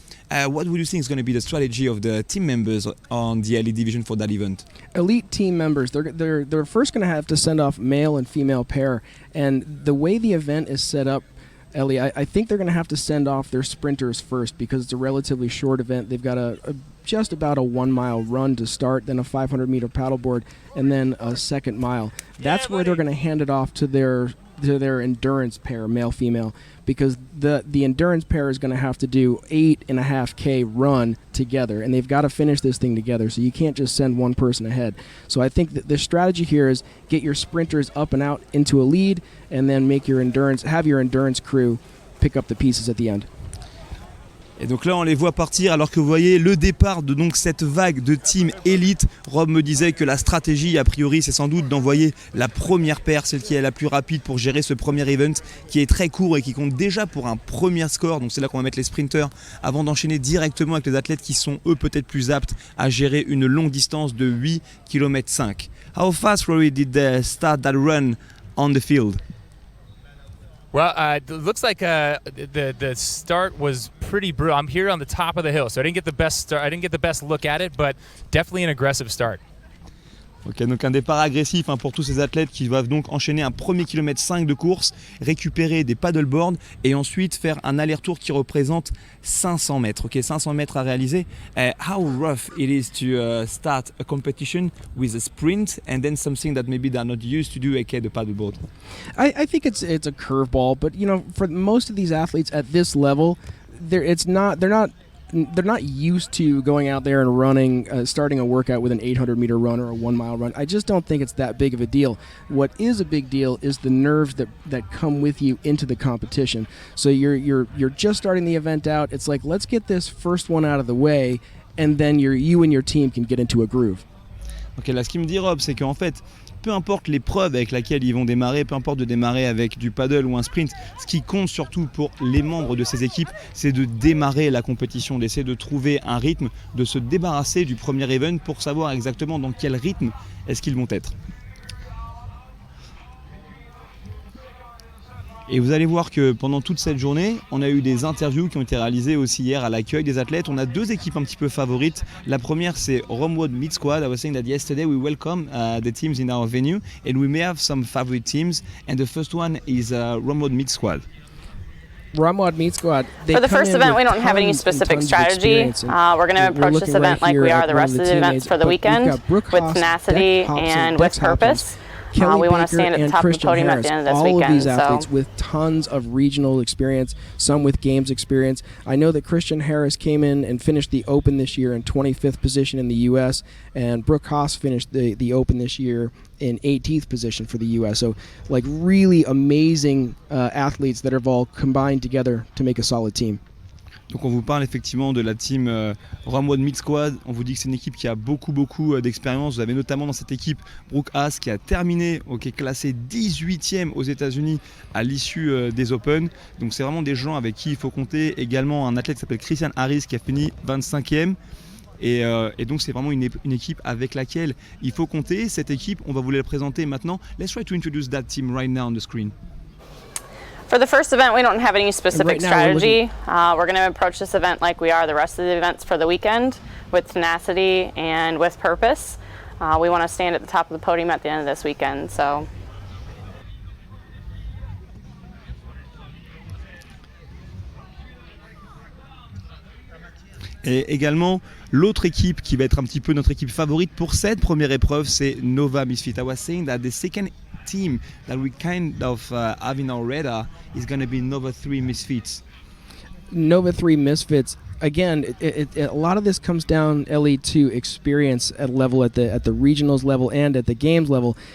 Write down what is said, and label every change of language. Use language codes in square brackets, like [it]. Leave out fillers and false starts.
[en] What would you think is going to be the strategy of the team members on the elite division for that event? Elite team members, they're first going to have to send off male and female pair, and the way the event is set up, Ellie, I think they're going to have to send off their sprinters first because it's a relatively short event. They've got just about a 1 mile run to start, then a 500-meter paddleboard, and then a second mile. That's where they're going to hand it off to their endurance pair, male-female, because the endurance pair is going to have to do 8.5K run together, and they've got to finish this thing together, so you can't just send one person ahead. So I think that the strategy here is get your sprinters up and out into a lead, and then have your endurance crew pick up the pieces at the end. [fr] Et donc là on les voit partir alors que vous voyez le départ de donc cette vague de team élite. Rob me disait que la stratégie a priori c'est sans doute d'envoyer la première paire, celle qui est la plus rapide pour gérer ce premier event qui est très court et qui compte déjà pour un premier score. Donc c'est là qu'on va mettre les sprinters avant d'enchaîner directement avec les athlètes qui sont eux peut-être plus aptes à gérer une longue distance de 8,5 km. [en] How fast, Rory, did they start that run on the field? Well, it looks like the start was pretty brutal. I'm here on the top of the hill, so I didn't get the best start. I didn't get the best look at it, but definitely an aggressive start. [fr] Ok, donc un départ agressif pour tous ces athlètes qui doivent donc enchaîner un premier 5 km de course, récupérer des paddleboards et ensuite faire un aller-retour qui représente 500 mètres. Ok, 500 mètres à réaliser. [en] How rough it is to start a competition with a sprint and then something that maybe they're not used to do, aka the paddleboard? I think it's a curveball, but for most of these athletes at this level, they're not used to going out there and running, starting a workout with an 800-meter run or a 1 mile run. I just don't think it's that big of a deal. What is a big deal is the nerves that come with you into the competition. So you're just starting the event out. It's like, let's get this first one out of the way, and then you and your team can get into a groove. [fr] Ok, là ce qu'il me dit Rob, c'est qu'en fait, peu importe l'épreuve avec laquelle ils vont démarrer, peu importe de démarrer avec du paddle ou un sprint, ce qui compte surtout pour les membres de ces équipes, c'est de démarrer la compétition, d'essayer de trouver un rythme, de se débarrasser du premier event pour savoir exactement dans quel rythme est-ce qu'ils vont être. Et vous allez voir que pendant toute cette journée, on a eu des interviews qui ont été réalisées aussi hier à l'accueil des athlètes. On a deux équipes un petit peu favorites. La première, c'est GoWod Mid Squad. [en] I was saying that yesterday we welcome the teams in our venue and we may have some favorite teams. And the first one is GoWod Mid Squad. Ramwad Meat Squad. For the first event, we don't have any specific strategy. We're going to approach this event like we are the rest of the events for the weekend, with tenacity and with purpose. We want to stand at the top of the podium at the end of this weekend. All of these athletes with tons of regional experience, some with games experience. I know that Christian Harris came in and finished the Open this year in 25th position in the U.S., and Brooke Haas finished the Open this year in 18th position for the U.S. So, like, really amazing athletes that have all combined together to make a solid team. [fr] Donc on vous parle effectivement de la team GoWod Mid Squad. On vous dit que c'est une équipe qui a beaucoup d'expérience. Vous avez notamment dans cette équipe Brooke Haas qui a terminé, qui est classé 18e aux États-Unis à l'issue des Open. Donc c'est vraiment des gens avec qui il faut compter. Également un athlète qui s'appelle Christian Harris qui a fini 25e. Et donc c'est vraiment une équipe avec laquelle il faut compter. Cette équipe, on va vous la présenter maintenant. [en] Let's try to introduce that team right now on the screen. For the first event, we don't have any specific strategy. We're going to approach this event like we are the rest of the events for the weekend, with tenacity and with purpose. We want to stand at the top of the podium at the end of this weekend. So. [fr] Et également, l'autre équipe qui va être un petit peu notre équipe favorite pour cette première épreuve, c'est Nova Misfit. [en] I was saying that the second team that we kind of have in our radar is going to be Nova 3 Misfits. Nova 3 Misfits. Again, a lot of this comes down, Ellie, to experience at the regionals level and at the games level.